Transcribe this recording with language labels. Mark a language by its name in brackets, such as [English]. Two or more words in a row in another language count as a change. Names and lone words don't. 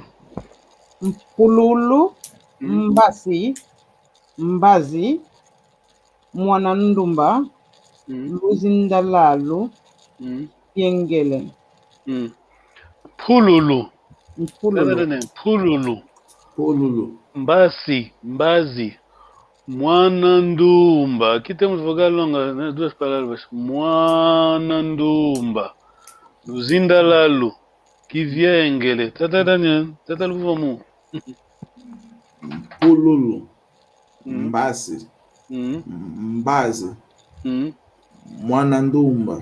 [Kongo] Pululu, Mbasi, Mbazi, Mwanandumba, Luzindalalu, Yengele. Pululu. Pululu. Pululu. Pululu. Mbazi. Mwanandumba. [Portuguese] Aqui temos vogal longa, né? Duas palavras. [Kongo] Mwanandumba. Luzindalalu. Kivyengele. Tata Daniel. Tata Luvamu. Pululu, Mbasi, Mbazi. Mwanandumba.